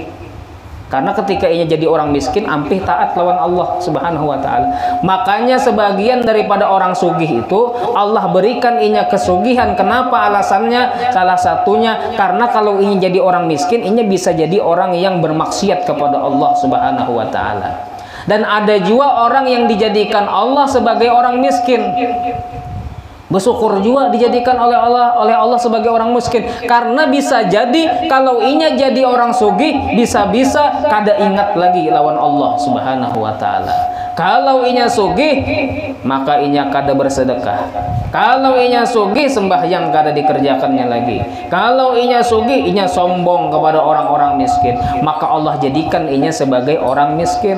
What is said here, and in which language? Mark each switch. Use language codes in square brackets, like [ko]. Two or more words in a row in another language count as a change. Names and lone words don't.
[bjn] Karena ketika ia jadi orang miskin, ampih taat lawan Allah [ar] سبحانه وتعالى. [bjn] Makanya sebagian daripada orang sugih itu Allah berikan inya kesugihan. Kenapa alasannya? Salah satunya karena kalau ini jadi orang miskin, inya bisa jadi orang yang bermaksiat kepada Allah [ar] سبحانه وتعالى. [id] Dan ada juga orang yang dijadikan Allah sebagai orang miskin, bersyukur juga dijadikan oleh Allah sebagai orang miskin. [bjn] Karena bisa jadi kalau inya jadi orang sugih, bisa-bisa kada ingat lagi lawan Allah [ar] سبحانه وتعالى. [bjn] Kalau inya sugih, maka inya kada bersedekah. Kalau inya sugih, sembahyang kada dikerjakannya lagi. Kalau inya sugih, inya sombong kepada orang-orang miskin, maka Allah jadikan inya sebagai orang miskin.